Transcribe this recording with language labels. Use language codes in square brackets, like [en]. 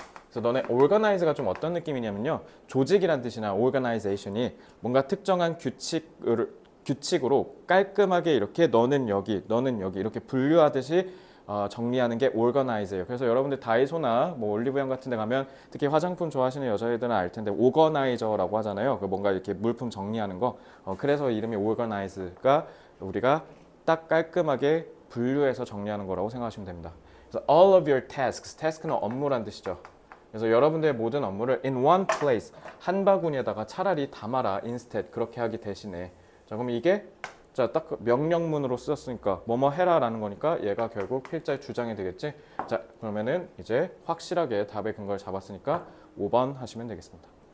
[ko] 그래서 너네 organize가 좀 어떤 느낌이냐면요. 조직이란 뜻이나 organization이 뭔가 특정한 규칙으로 깔끔하게 이렇게 너는 여기, 너는 여기 이렇게 분류하듯이 정리하는 게 organize예요. 그래서 여러분들 다이소나 뭐 올리브영 같은 데 가면 특히 화장품 좋아하시는 여자애들은 알 텐데 organizer라고 하잖아요. 그 뭔가 이렇게 물품 정리하는 거. 그래서 이름이 organize가 우리가 딱 깔끔하게 분류해서 정리하는 거라고 생각하시면 됩니다. 그래서 [en] all of your tasks, [ko] task는 업무란 뜻이죠. 그래서 여러분들의 모든 업무를 [en] in one place, [ko] 한 바구니에다가 차라리 담아라, [en] instead, [ko] 그렇게 하기 대신에. 자, 그럼 이게 자, 딱 명령문으로 쓰였으니까 뭐뭐 해라라는 거니까 얘가 결국 필자의 주장이 되겠지. 자, 그러면은 이제 확실하게 답의 근거를 잡았으니까 5번 하시면 되겠습니다.